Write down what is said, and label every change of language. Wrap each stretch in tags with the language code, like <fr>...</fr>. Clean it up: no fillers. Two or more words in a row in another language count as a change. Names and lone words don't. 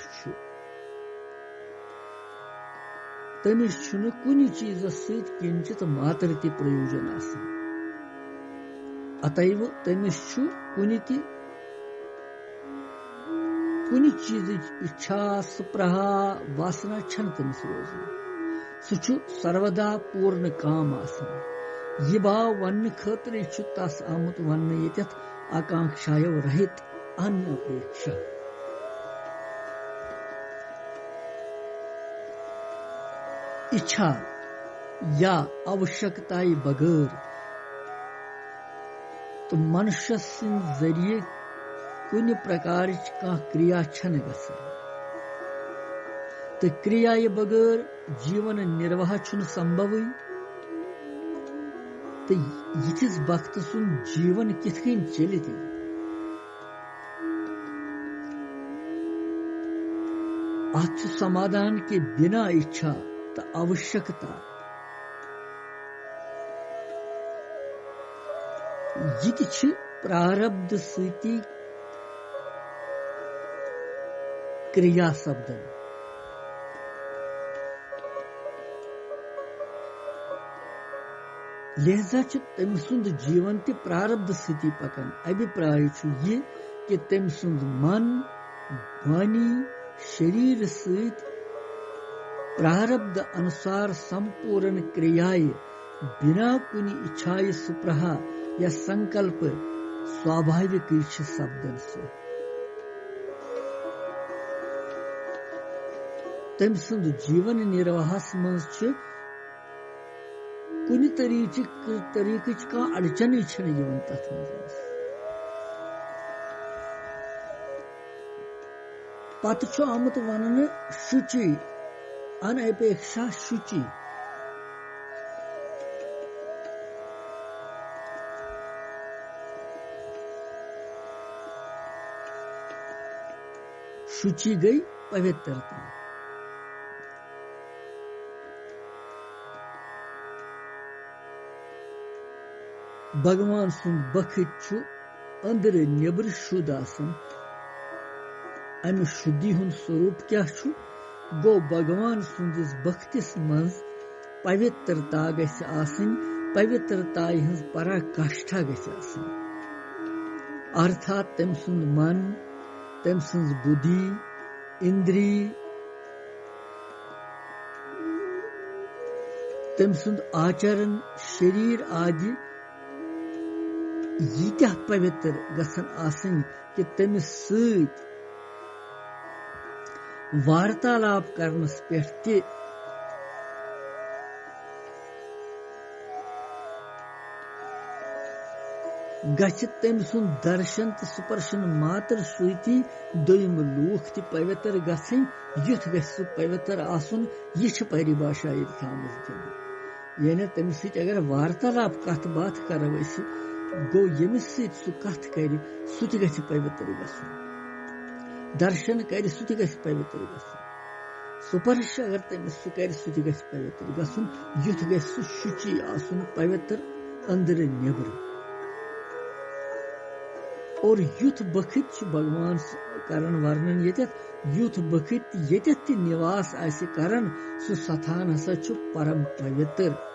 <ks>तमिस कुन चीज सहित किंचित मात्र ति प्रयोजन आसन अतएव तमिस कुन चीज इच्छा सुप्रहा वासना छन तमिस रोजन सु सर्वदा पूर्ण काम आसन यह बाव वन खतर तस आमुत वन ये आकांक्षायो रहित अनपेक्षा</ks> <hi>इच्छा या आवश्यकता बगैर</hi> <ks>तो मनुष्य जरिए कुन प्रकार क्रिया छन गसन तो क्रिया बगैर जीवन निर्वाह छुन संभव तो यिथिस वक्त सुन जीवन किथ कन चल अथ समाधान के बिना इच्छा तो आवश्यकता यह प्रारब्ध सती क्रिया शब्दन लिहाजा तम सुंद जीवन ते प्रारब्ध स्थिति पकन</ks> <hi>अभिप्राय यह कि</hi> <ks>तम सुंद मन वाणी शरीर सहित प्रारब्ध अनुसार संपूर्ण क्रियाएं बिना कुनी इच्छाए सुप्रहा या संकल्प स्वाभाविक शब्दन से तम सुंद जीवन निर्वाहस मज कुन तरीक का अड़चन तथ पत आमुत वन शुचि</ks> <sa>अनपेक्षा शुचि</sa> <ks>शुचि गई पवित्रता भगवान सुंद बखत अंदर नेबर शुद्ध आसन अमि शुद्धि हुंद स्वरूप क्या गो भगवान सुंदिस बखतिस मज पवित्रता गछ आसनी पवित्रता हंस पराकाष्ठा गछ आसनी अर्थात तम सुंद मन तम सुंद बुद्धि इंद्री तम सुंद आचरण शरीर आदि यीत्या पवित्र गसन आसन कि तमिस सत वार्तालाप करनस पेठ ते गछ तम सुन दर्शन तो सुपर्शन मात्र सुती दोम लूख ति पवित्र गसन युथ गछ सु पवित्र आसन यह परिभाषा ये थामस यानी तमिस सत अगर वार्तालाप कथ बात करो गो यमिस सत सु कथ कर सु गछ पवित्र गसन दर्शन कर सु गछ पवित्र गसन सुपर्श अगर तमिस सु कर सु गछ पवित्र गसन युथ गछ सु शुचि आसन पवित्र अंदर नेबर और युथ बखत भगवान करन वर्णन ये युथ बखत ये निवास आसे करन सु स्थान हसा परम पवित्र</ks>